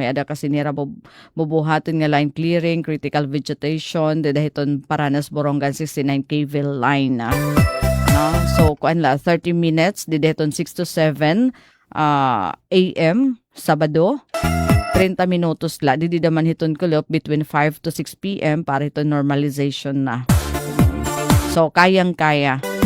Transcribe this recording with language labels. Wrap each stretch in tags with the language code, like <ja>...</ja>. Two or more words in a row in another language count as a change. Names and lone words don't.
<war>May ada kasi nira bubuhaton nga</war> <en>line clearing, critical vegetation,</en> <war>dedahiton Paranas Borongan 69 kV line. No? So kuan la 30 minutes dedahiton 6 to 7 AM Sabado. 30 minutos la didi daman hiton kulop</war> <en>between 5 to 6 PM</en> <war>para ito normalization na. So kayang-kaya.</war>